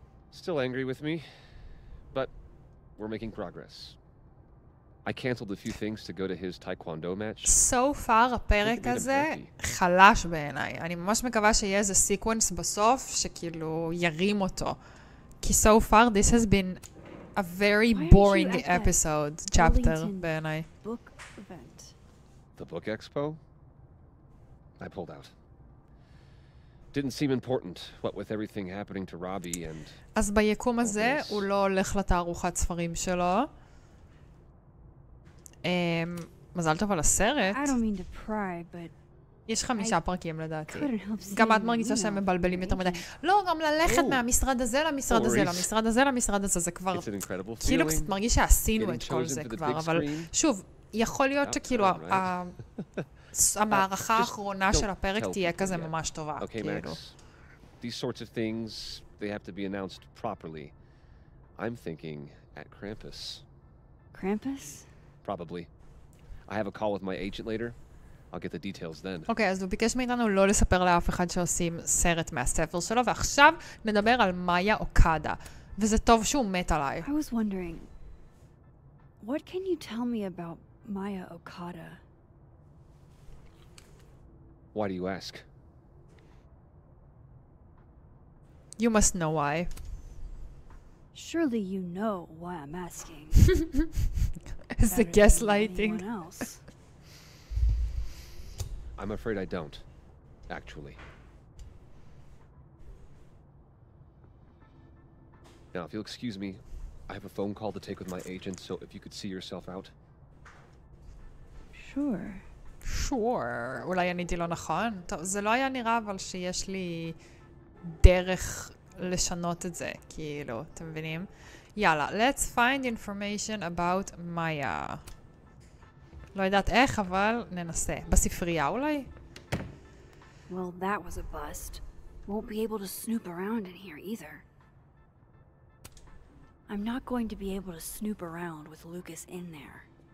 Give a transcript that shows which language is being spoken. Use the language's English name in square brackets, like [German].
[English] Still angry with me, but we're making progress. I canceled a few things to go to his taekwondo match. So far [Hebrew] הפרק הזה חלש בעיניי. אני ממש מקווה שיהיה איזה סיקוונס בסוף שכאילו ירים אותו. כי [English] so far this has been a very boring episode, chapter [Hebrew] בעיניי. [English] Book event. The book expo? I pulled out. Didn't seem important, what with everything happening to Robbie and... [Hebrew] אז ביקום הזה הוא לא הולך לתערוכת ספרים שלו. מזל טוב על הסרט. [English] I don't mean to pry, but... [Hebrew] יש 5 פרקים לדעתי. גם את מרגישה שהם מבלבלים יותר מדי. לא, גם ללכת מהמשרד הזה למשרד הזה, למשרד הזה למשרד הזה, זה כבר... כאילו קצת מרגיש שעשינו את כל זה כבר, אבל שוב, יכול להיות שכאילו המערכה האחרונה של הפרק תהיה כזה ממש טובה. [English] Okay, Max. These sorts of things, they have to be announced properly. I'm thinking at Krampus. Krampus? Probably. I have a call with my agent later. I'll get the details then. [Hebrew] אוקיי, אז הוא ביקש מאיתנו לא לספר לאף אחד שעושים סרט מהספר שלו, ועכשיו נדבר על מאיה אוקדה. וזה טוב שהוא מת עליי. [English] I was wondering, what can you tell me about Maya Okada? Why do you ask? You must know why. Surely you know why I'm asking. Is the gaslighting? I'm afraid I don't, actually. Now, if you'll excuse me, I have a phone call to take with my agent, so if you could see yourself out. Sure. Sure. [Hebrew] אולי עניתי לא נכון. טוב, זה לא היה נראה אבל שיש לי דרך לשנות את זה, כאילו, אתם מבינים? [English] יאללה, let's find information about Maya. [Hebrew] לא יודעת איך, אבל ננסה. בספרייה אולי? [English] Well, that was a bust. Won't be able to snoop around in here either. I'm not going to be able to snoop around with Lucas in there.